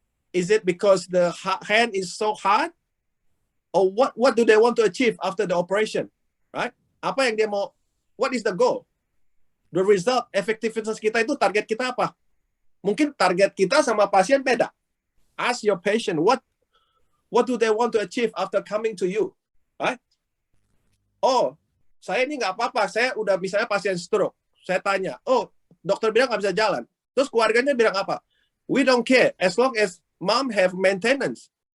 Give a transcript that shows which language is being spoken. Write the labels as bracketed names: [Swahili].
[English] Is it because the hand is so hard? Or what do they want to achieve after the operation? [Indonesian] Right? Apa yang dia mau? [English] What is the goal? The result, effectiveness [Indonesian] kita itu target kita apa? Mungkin target kita sama pasien beda. [English] Ask your patient, what do they want to achieve after coming to you? [Indonesian] Right? Oh, saya ini nggak apa-apa. Saya udah misalnya pasien stroke. Saya tanya, oh, dokter bilang nggak bisa jalan. Terus keluarganya bilang apa? [English] We don't care as long as mom have maintenance.